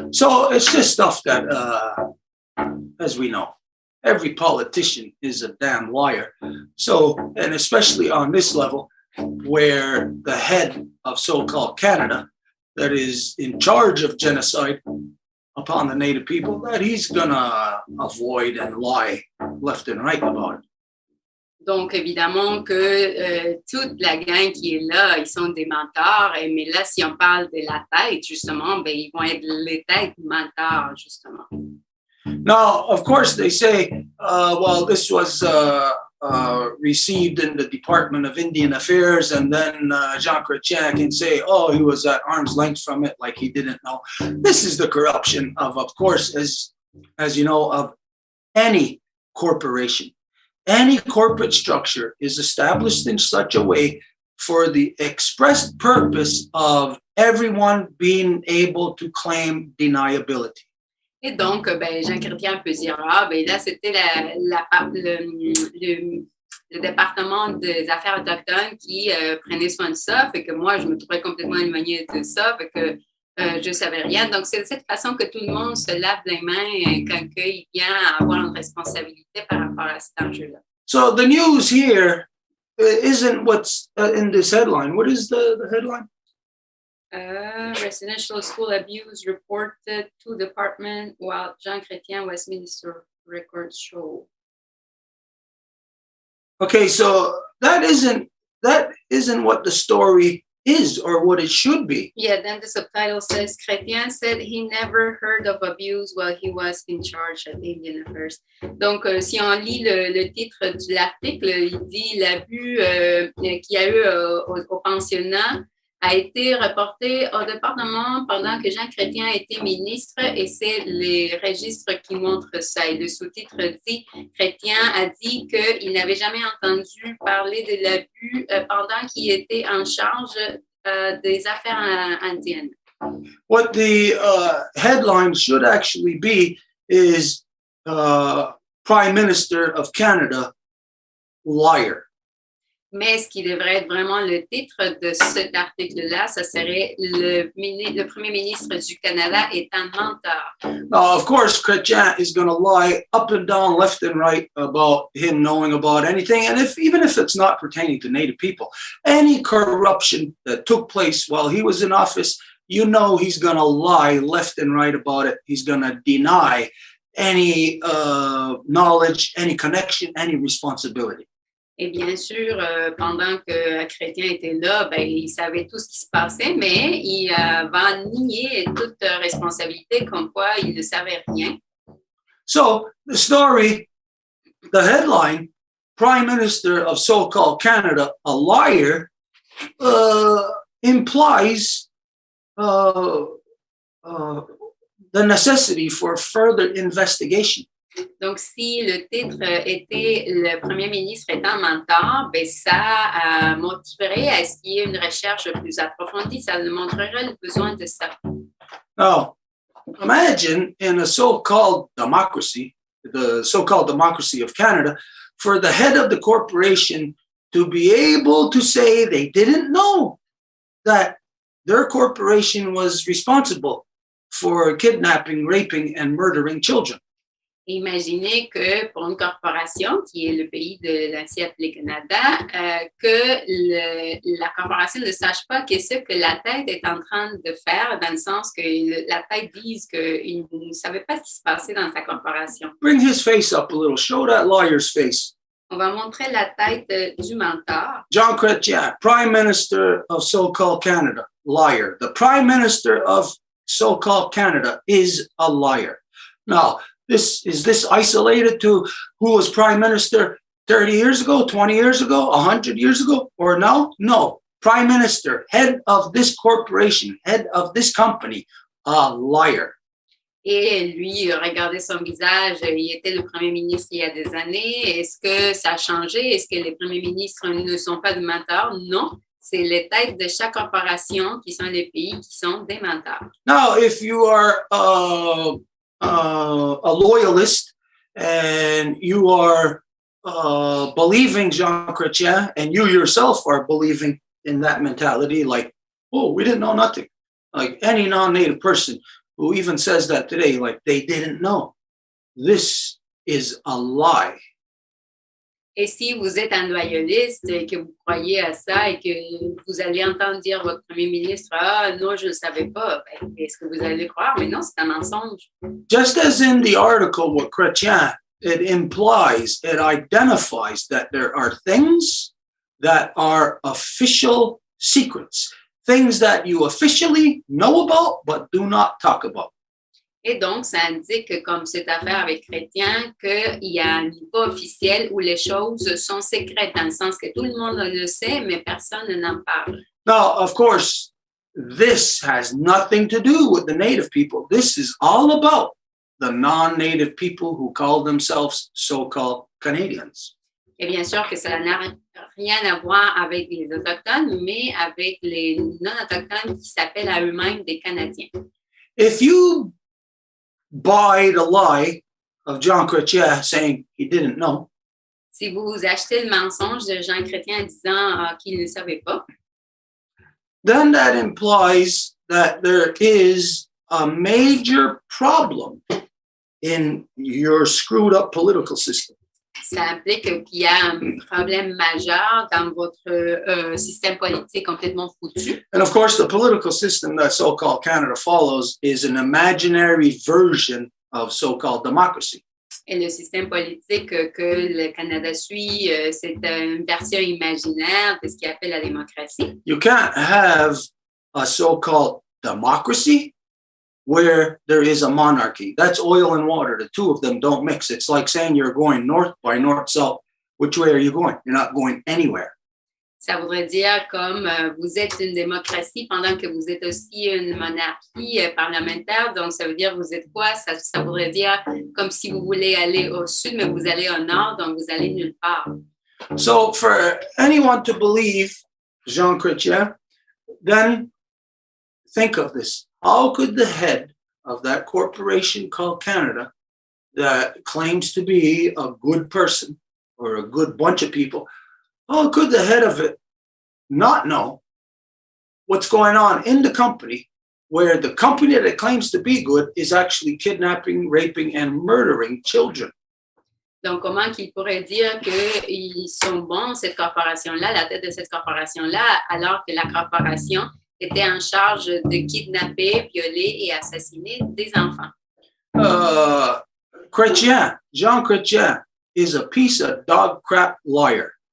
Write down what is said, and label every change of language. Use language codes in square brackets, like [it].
[en] So it's just stuff that, as we know, every politician is a damn liar. So, and especially on this level, where the head of so-called Canada, that is in charge of genocide upon the native people, that he's gonna avoid and lie left and right about it. [fr] Donc, évidemment que toute la gang qui est là, ils sont des menteurs. Mais là, si on parle de la tête, justement, ben, ils vont être les têtes menteurs, justement. [en] Now, of course, they say, well, this was received in the Department of Indian Affairs, and then Jean Chrétien can say, oh, he was at arm's length from it, like he didn't know. This is the corruption of course, as you know, of any corporation. Any corporate structure is established in such a way for the express purpose of everyone being able to claim deniability. [fr] Et donc, ben, Jean Chrétien peut dire, ah, ben là, c'était le département des affaires autochtones qui prenait soin de ça, fait que moi, je me trouvais complètement éloignée de ça, fait que je ne savais rien. Donc, c'est de cette façon que tout le monde se lave les mains quand il vient à avoir une responsabilité par rapport à cet enjeu-là. [en] So the news here isn't what's in this headline. What is the headline? Residential school abuse reported to department while Jean Chrétien Westminster records show. Okay, so that isn't what the story is or what it should be. Yeah, then the subtitle says Chrétien said he never heard of abuse while he was in charge at Indian Affairs. [fr] Donc, si on lit le titre de l'article, il dit l'abus qu'il y a eu au pensionnat a été reporté au département pendant que Jean Chrétien était ministre, et c'est les registres qui montrent ça. Et le sous-titre dit Chrétien a dit qu'il n'avait jamais entendu parler de l'abus pendant qu'il était en charge des affaires indiennes. [en] What the headline should actually be is Prime Minister of Canada, liar. [fr] Mais ce qui devrait être vraiment le titre de cet article-là, ça serait le premier ministre du Canada est un menteur. [en] Now, of course, Chrétien is going to lie up and down, left and right about him knowing about anything. And even if it's not pertaining to Native people, any corruption that took place while he was in office, you know he's going to lie left and right about it. He's going to deny any knowledge, any connection, any responsibility. [fr] Et bien sûr, pendant que Chrétien était là, ben, il savait tout ce qui se passait, mais il va nier toute responsabilité comme quoi il ne savait rien. [en] So the story, the headline, Prime Minister of so-called Canada, a liar, implies the necessity for further investigation. [fr] Donc, si le titre était le premier ministre est un menteur, ben, ça motiverait à ce qu'il y ait une recherche plus approfondie. Ça montrerait le besoin de ça. [en] Now, imagine in a so-called democracy, the so-called democracy of Canada, for the head of the corporation to be able to say they didn't know that their corporation was responsible for kidnapping, raping, and murdering children. [fr] Imaginez que pour une corporation, qui est le pays de l'ancien appelé Canada, que la corporation ne sache pas que ce que la tête est en train de faire, dans le sens que la tête dise qu'il ne savait pas ce qui se passait dans sa corporation. [en] Bring his face up a little. Show that liar's face. [fr] On va montrer la tête du menteur. [en] John Chrétien, Prime Minister of so-called Canada, liar. The Prime Minister of so-called Canada is a liar. Now, is this isolated to who was Prime Minister 30 years ago, 20 years ago, 100 years ago, or no? No. Prime Minister, head of this corporation, head of this company, a liar. [fr] Et lui, regardez son visage, il était le premier ministre il y a des années. Est-ce que ça a changé? Est-ce que les premiers ministres ne sont pas des menteurs? Non. C'est les têtes de chaque corporation qui sont les pays qui sont des menteurs. [en] Now, if you are a loyalist and you are believing Jean Chrétien and you yourself are believing in that mentality, like, oh, we didn't know nothing. Like any non-native person who even says that today, like they didn't know. This is a lie. [fr] Et si vous êtes un loyaliste et que vous croyez à ça et que vous allez entendre dire votre premier ministre, ah non, je ne le savais pas, ben, est-ce que vous allez le croire? Mais non, c'est un mensonge. [en] Just as in the article with Chrétien, it implies, it identifies that there are things that are official secrets, things that you officially know about but do not talk about. [fr] Et donc, ça indique, comme cette affaire avec Chrétien, qu'il y a un niveau officiel où les choses sont secrètes, dans le sens que tout le monde le sait, mais personne n'en parle. [en] Now, of course, this has nothing to do with the native people. This is all about the non-native people who call themselves so-called Canadians. [fr] Et bien sûr que ça n'a rien à voir avec les Autochtones, mais avec les non-autochtones qui s'appellent à eux-mêmes des Canadiens. [en] If you buy the lie of Jean Chrétien saying he didn't know, [fr] si vous achetez le mensonge de Jean Chrétien en disant qu'il ne savait pas, [en] then that implies that there is a major problem in your screwed up political system. [fr] ça implique qu'il y a un problème majeur dans votre système politique complètement foutu. [en] And of course, the political system that so-called Canada follows is an imaginary version of so-called democracy. [fr] Et le système politique que le Canada suit, c'est une version imaginaire de ce qu'il appelle la démocratie. [en] You can't have a so-called democracy where there is a monarchy. That's oil and water. The two of them don't mix. It's like saying you're going north by north-south. Which way are you going? You're not going anywhere. [fr] Ça voudrait dire comme vous êtes une démocratie pendant que vous êtes aussi une monarchie parlementaire. Donc, ça veut dire vous êtes quoi? Ça voudrait dire comme si vous voulez aller au sud, mais vous allez au nord, donc vous allez nulle part. [en] So for anyone to believe Jean Chrétien, then think of this. How could the head of that corporation called Canada that claims to be a good person or a good bunch of people, how could the head of it not know what's going on in the company where the company that claims to be good is actually kidnapping, raping, and murdering children? [fr] Donc, comment qu'il pourrait dire qu'ils sont bons, cette corporation-là, la tête de cette corporation-là, alors que la corporation était en charge de kidnapper, violer et assassiner des enfants? [en] Chrétien, Jean Chrétien, is a piece of dog crap liar.